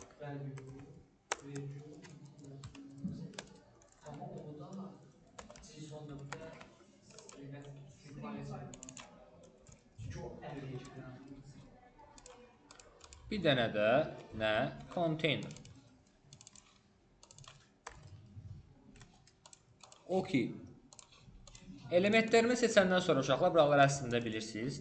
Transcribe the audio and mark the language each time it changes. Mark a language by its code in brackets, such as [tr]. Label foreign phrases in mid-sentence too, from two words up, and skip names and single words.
[tr] Ama o da JSON'da da string file sayılmaz. Çünkü o array'e giren. [az] Bir dənə də nə? Container. Okey. Elementlərimi seçəndən sonra uşaqlar, buraları əslində bilirsiniz.